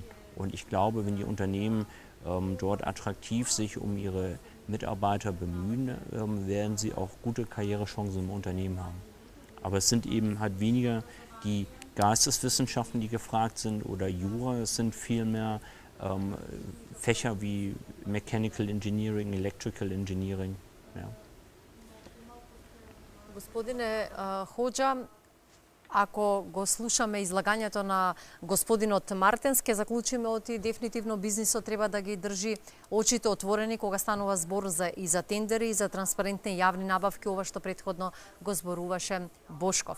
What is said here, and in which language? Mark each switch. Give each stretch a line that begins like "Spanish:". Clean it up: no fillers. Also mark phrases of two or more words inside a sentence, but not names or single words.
German: Und ich glaube, wenn die Unternehmen dort attraktiv sich um ihre Mitarbeiter bemühen, werden sie auch gute Karrierechancen im Unternehmen haben. Aber es sind eben halt weniger die Geisteswissenschaften, die gefragt sind oder Jura, es sind vielmehr Fächer wie
English: Mechanical Engineering, Electrical Engineering.
German: Ja.
Macedonian: Господине Ходжа, ако го слушаме излагањето на господинот Мартенс, ќе заклучиме оти дефинитивно бизнисот треба да ги држи очите отворени кога станува збор и за тендери и за транспарентни јавни набавки, ова што претходно го зборуваше Бошков.